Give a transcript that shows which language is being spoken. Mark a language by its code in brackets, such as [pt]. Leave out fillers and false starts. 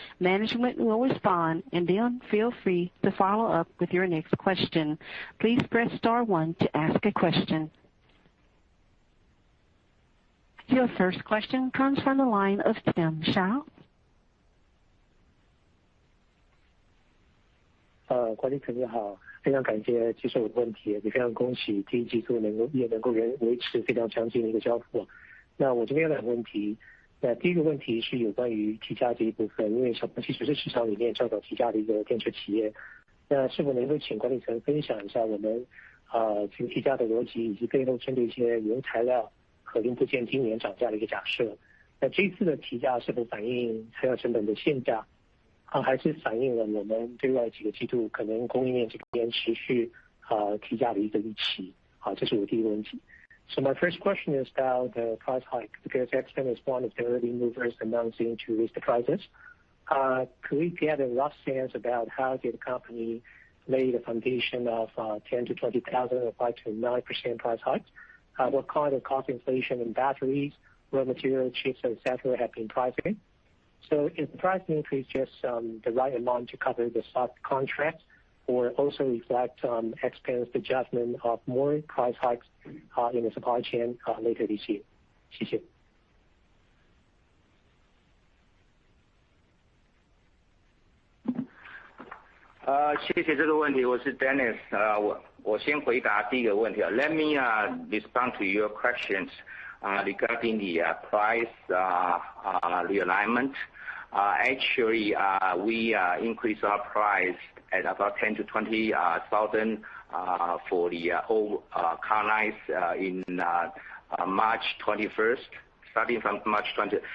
[en] Management will respond, and then feel free to follow up with your next question. Please press star one to ask a question. Your first question comes from the line of Tim Hsiao. [zh] 管理层你好，非常感谢接受我的问题，也非常恭喜第一季度能够维持非常强劲的一个交付。那我这边有两个问题，那第一个问题是有关于提价这一部分，因为小鹏汽车是市场里面较早提价的一个电车企业，那是否能够请管理层分享一下我们这个提价的逻辑，以及背后针对一些原材料和零部件今年涨价的一个假设。那这一次的提价是否反映材料成本的现价，还是反映了我们对外几个季度可能供应链这边持续提价的一个预期？这是我第一个问题。 [en] So my first question is about the price hike, because XPeng is one of the early movers announcing to raise the prices. Could we get a rough sense about how did the company lay the foundation of 10 to 20,000 or 5 to 9% price hikes? What kind of cost inflation in batteries, raw material, chips, etc. have been pricing? So is the price increase just the right amount to cover the spot contracts, or also reflect XPeng's judgment of more price hikes in the supply chain later this year? [zh] 谢谢。谢谢这个问题，我是 Dennis。我先回答第一个问题。 [en] Let me respond to your questions regarding the price realignment. Actually, we increase our price at about 10 to 20,000 for the whole car lines in March 21st, starting from March 20th.